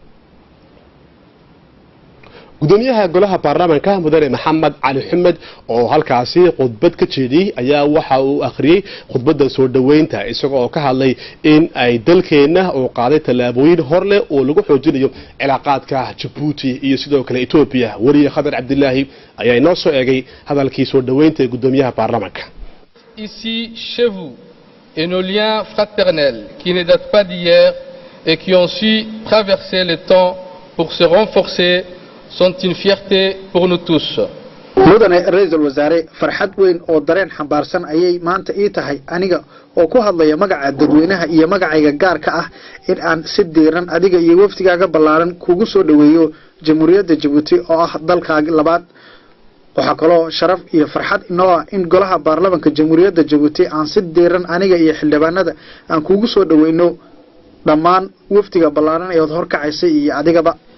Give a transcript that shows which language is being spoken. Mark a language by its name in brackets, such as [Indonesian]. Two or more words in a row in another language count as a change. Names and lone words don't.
[Somali] gudoomiyaha golaha baarlamaanka mudane maxamed cali xamed oo halkaasi khudbad ka jeediyay ayaa waxa uu akhriyay khudbadda soo dhaweynta isagoo oo ka hadlay in ay dalkeena oo qaaday talaabooyin hor leh oo lagu xoojinayo cilaaqaadka Djibouti iyo sidoo kale Ethiopia. wariye Khadar Cabdullaahi ayaa inoo soo eegay hadalkii soo dhaweynta ee gudoomiyaha baarlamaanka. [French] Ici chez vous et nos liens fraternels qui ne datent pas d'hier et qui ont su traverser le temps pour se renforcer sont une fierté pour nous tous. [Somali] mudane ra'iisul wasaare farxad weyn oo dareen xambaarsan ayay maanta ii tahay aniga oo ku hadlaya magaca dadweynaha iyo magacayga gaarka ah in aan si diiran adiga iyo waftigaaga ballaaran kugu soo dhaweeyo jamhuuriyadda Djibouti oo ah dalkaaga labaad. waxa kaloo sharaf iyo farxad inoo ah in golaha baarlamaanka jamhuuriyadda Djibouti aan si diiran aniga iyo xildhibaanada aan kugu soo dhaweyno dhammaan waftiga ballaaran ee horkacaysay iyo adigaba.